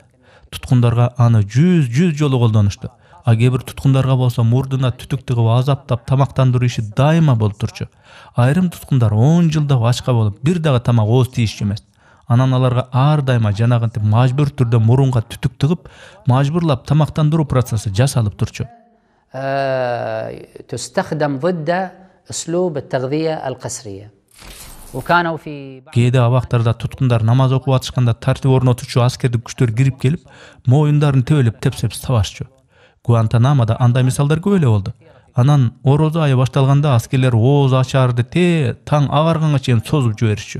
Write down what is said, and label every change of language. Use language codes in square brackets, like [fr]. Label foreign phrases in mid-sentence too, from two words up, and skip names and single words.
[ky] Туткундарга аны 100 жолу колдонушту. Кээ бир туткундарга болсо мурдуна түтүк тыгып азаптап тамактандыруу иши дайыма болуп турчу. Айрым туткундар 10 жылда ачка болуп, бир дагы тамак ооз тийишчү эмес. Анан аларга ар дайыма жанагынтип мажбур түрдө мурунга түтүк тыгып, мажбурлап тамактандыруу процесси жасалып турчу. [ar] تستخدم ضد أسلوب التغذية القسرية. [ky] Кээде абактарда туткундар намаз окуп атышканда тартип орнотуучу аскердик күчтөр кирип келип, моюндарын тебелеп тепсеп табашчу. Гуантанамода андай мисалдар көп эле болду. Анан орозо айы башталганда аскерлер ооз ачарды таң агарганга чейин созуп жиберишчү.